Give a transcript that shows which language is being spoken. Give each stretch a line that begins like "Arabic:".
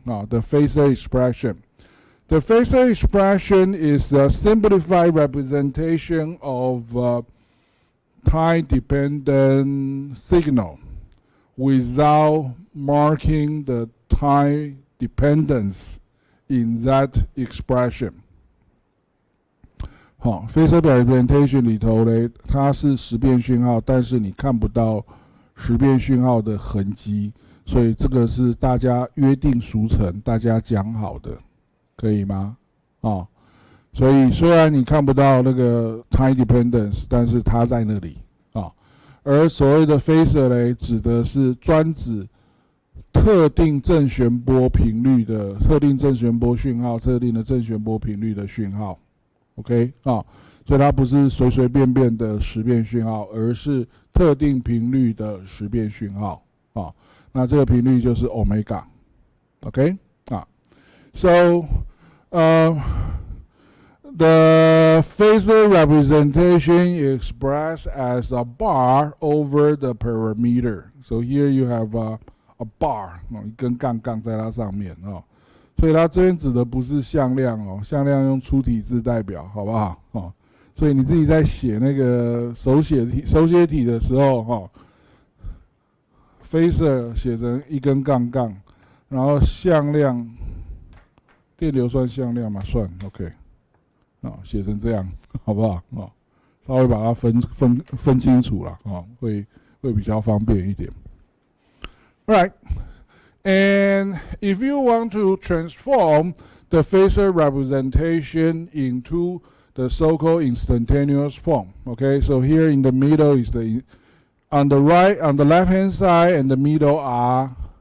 English: Now, the phasor expression. The phasor expression is a simplified representation of time-dependent signal without marking the time dependence in that expression.
Chinese: phasor representation 里头呢，它是时变讯号，但是你看不到时变讯号的痕迹，所以这个是大家约定俗成，大家讲好的，可以吗？所以虽然你看不到那个 time dependence， 但是它在那里而所谓的 phasor 呢，指的是专指特定正弦波频率的特定正弦波讯号，特定的正弦波频率的讯号。 OK 所以它不是随随便便的时变讯号，而是特定频率的时变讯号那这个频率就是 omega。
English: OK so the phasor representation is expressed as a bar over the parameter. So here you have a bar
Chinese: 一根杠杠在它上面所以它这边指的不是向量向量用粗体字代表，好不好所以你自己在写那个手写体的时候phasor 写成一根杠杠，然后向量电流算向量吗？算 OK 写成这样，好不好稍微把它分清楚了会比较方便一点。
English: Right. And if you want to transform the phasor representation into the so-called instantaneous form, okay, so here in the middle is on the left hand side and the middle are